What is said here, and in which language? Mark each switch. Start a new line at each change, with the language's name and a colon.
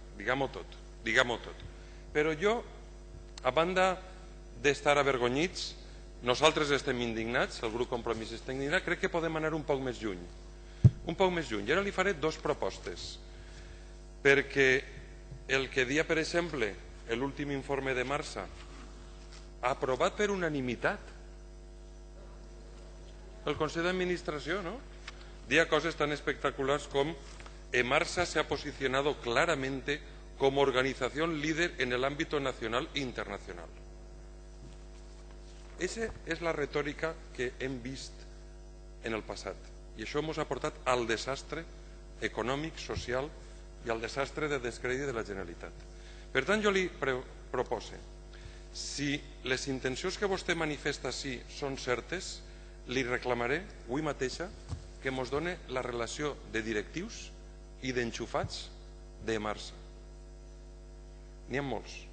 Catalan: Diguem-ho tot, diguem-ho tot. Però jo, a banda d'estar avergonyits, nosaltres estem indignats, el grup Compromís està indignat, crec que podem anar un poc més lluny. Un poc més lluny. I ara li faré dues propostes. Perquè el que dia, per exemple, l'últim informe de Marsa, aprovat per unanimitat el Consell d'Administració, ¿no?
Spanish: Dia cosas tan espectaculares como Emarsa se ha posicionado claramente como organización líder en el ámbito nacional e internacional.
Catalan: Esa és la retòrica que hem vist en el passat. I això ens ha portat al desastre econòmic, social i al desastre de descrèdit de la Generalitat. Per tant, jo li propose, si les intencions que vostè manifesta sí són certes, li reclamaré avui mateixa que ens doni la relació de directius i d'enxufats d'Emarsa. N'hi ha molts.